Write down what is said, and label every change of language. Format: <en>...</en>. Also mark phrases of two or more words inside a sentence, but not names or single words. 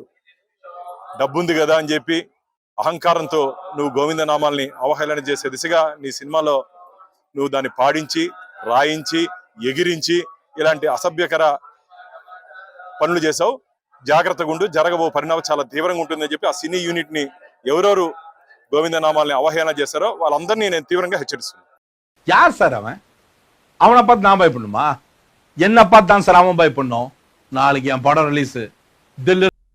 <te>డబ్బుంది కదా అని చెప్పి అహంకారంతో నువ్వు గోవింద నామాల్ని అవహేళన చేసే దిశగా నీ సినిమాలో నువ్వు దాన్ని పాడించి, రాయించి, ఎగిరించి ఇలాంటి అసభ్యకర పనులు చేసావు. జాగ్రత్తగా ఉండు, జరగబో పరిణామం చాలా తీవ్రంగా ఉంటుందని చెప్పి ఆ</te> <en>cine unit</en> <te>ని ఎవరెవరు గోవింద నామాల్ని అవహేళన చేశారో వాళ్ళందరినీ నేను తీవ్రంగా హెచ్చరిస్తున్నాను.</te> <ta>யார் சார் அவன்? அவனை பார்த்து நாம பயப்படணுமா? என்ன பார்த்து தான் சார் அவன் பயப்படணும். நாளைக்கு என் படம் ரிலீஸ். தில்லு</ta>